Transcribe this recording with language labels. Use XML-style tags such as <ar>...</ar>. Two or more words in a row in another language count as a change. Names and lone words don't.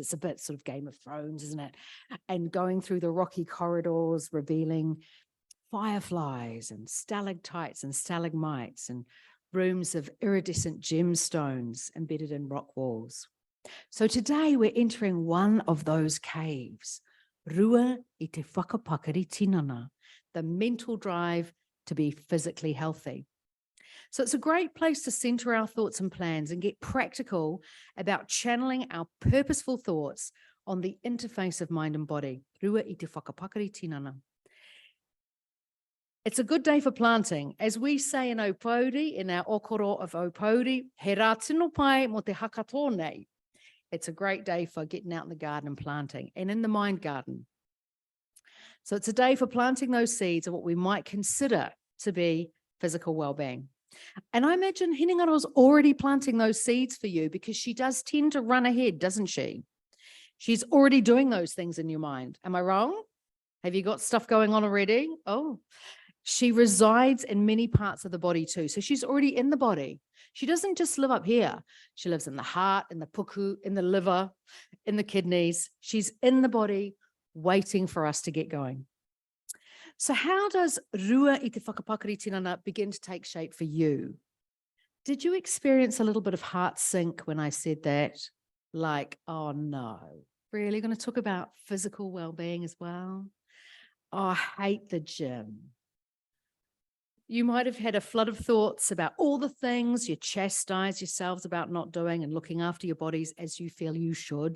<en>It's a bit sort of Game of Thrones, isn't it? And going through the rocky corridors, revealing fireflies and stalactites and stalagmites and rooms of iridescent gemstones embedded in rock walls. So today we're entering one of those caves,</en> <mi>Rua I te whakapakari tinana,</mi> <en>the mental drive to be physically healthy. So it's a great place to center our thoughts and plans and get practical about channeling our purposeful thoughts on the interface of mind and body.</en> <mi>Rua I te whakapakari tinana.</mi> <en>It's a good day for planting. As we say in Opodi, in our okoro of Opodi,</en> <mi>he rā tino pai mo te haka tōnei.</mi> <en>It's a great day for getting out in the garden and planting, and in the mind garden. So it's a day for planting those seeds of what we might consider to be physical well-being. And I imagine Hinengaro's already planting those seeds for you because she does tend to run ahead, doesn't she? She's already doing those things in your mind. Am I wrong? Have you got stuff going on already? Oh, she resides in many parts of the body too. So she's already in the body. She doesn't just live up here. She lives in the heart, in the puku, in the liver, in the kidneys. She's in the body waiting for us to get going. So how does</en> <mi>Rua I te whakapakari tinana</mi> <en>begin to take shape for you? Did you experience a little bit of heart sink when I said that? Like, oh no, really going to talk about physical well-being as well? Oh, I hate the gym. You might have had a flood of thoughts about all the things you chastise yourselves about not doing and looking after your bodies as you feel you should.</en>